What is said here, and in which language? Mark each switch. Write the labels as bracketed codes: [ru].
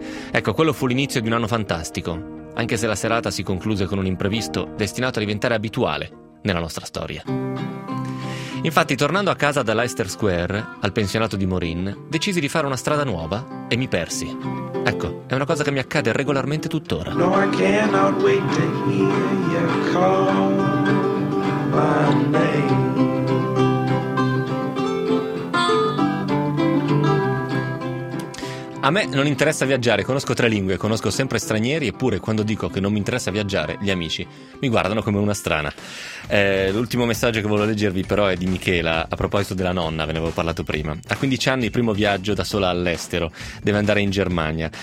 [it] Ecco, quello fu l'inizio di un anno fantastico, anche se la serata si concluse con un imprevisto destinato a diventare abituale nella nostra storia. Infatti, tornando a casa da Leicester Square, al pensionato di Maureen, decisi di fare una strada nuova e mi persi. Ecco, è una cosa che mi accade regolarmente tuttora. [en] No, I cannot wait to hear you call my name. [it] A me non interessa viaggiare, conosco tre lingue, conosco sempre stranieri, eppure quando dico che non mi interessa viaggiare, gli amici mi guardano come una strana. L'ultimo messaggio che volevo leggervi però è di Michela, a proposito della nonna, ve ne avevo parlato prima. A 15 anni, primo viaggio da sola all'estero, deve andare in Germania.